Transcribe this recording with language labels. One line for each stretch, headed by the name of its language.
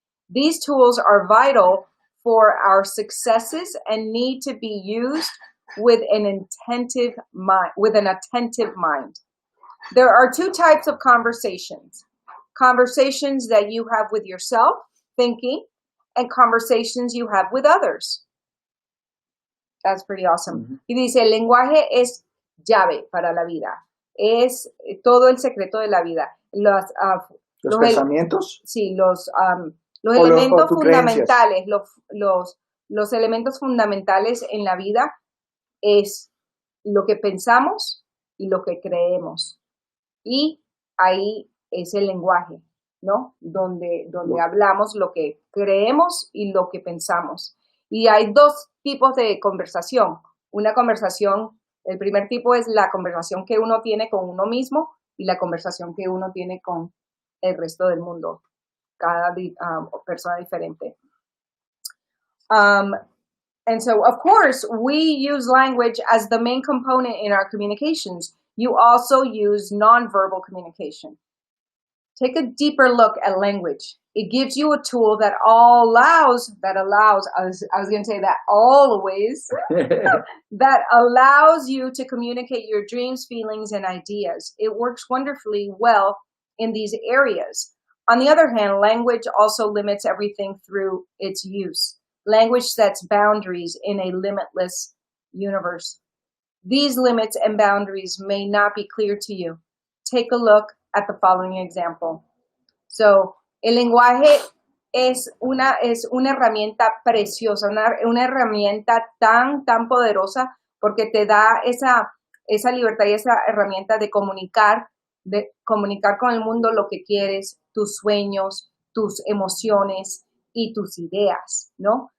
English: These tools are vital for our successes and need to be used with an attentive mind. There are two types of conversations. Conversations that you have with yourself, thinking, and conversations you have with others. That's pretty awesome. Mm-hmm.
Spanish: Y dice, el lenguaje es llave para la vida. Es todo el secreto de la vida. ¿Los pensamientos? Sí, los elementos fundamentales, los elementos fundamentales en la vida es lo que pensamos y lo que creemos. Y ahí es el lenguaje, ¿no? Donde hablamos lo que creemos y lo que pensamos. Y hay dos tipos de conversación. Una conversación, el primer tipo es la conversación que uno tiene con uno mismo y la conversación que uno tiene con el resto del mundo. Cada persona diferente.
English: And so, of course, we use language as the main component in our communications. You also use nonverbal communication. Take a deeper look at language. It gives you a tool that allows, I was going to say that always, that allows you to communicate your dreams, feelings, and ideas. It works wonderfully well in these areas. On the other hand, language also limits everything through its use. Language sets boundaries in a limitless universe. These limits and boundaries may not be clear to you. Take a look at the following example.
Spanish: So, el lenguaje es una herramienta preciosa, una herramienta tan poderosa porque te da esa libertad y esa herramienta de comunicar con el mundo lo que quieres, tus sueños, tus emociones y tus ideas, ¿no?